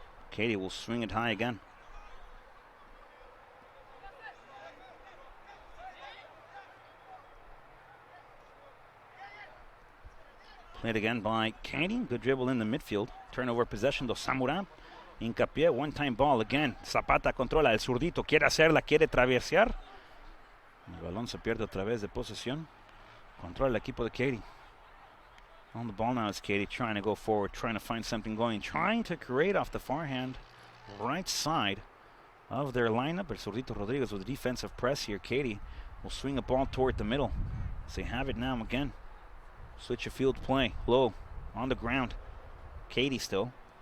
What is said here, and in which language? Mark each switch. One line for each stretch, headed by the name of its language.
English: Katy will swing it high again. Played again by Katy. Good dribble in the midfield. Turnover possession to Zamora. Hincapié, one-time ball again.
Spanish: Zapata controla, el zurdito quiere hacerla, quiere traversear. El balón se pierde otra vez de posesión. Controla el equipo de Katy.
English: On the ball now is Katy, trying to go forward, trying to find something going, trying to create off the forehand right side of their lineup. El zurdito Rodriguez with a defensive press here. Katy will swing a ball toward the middle. So they have it now again. Switch of field play, low, on the ground. Katy still.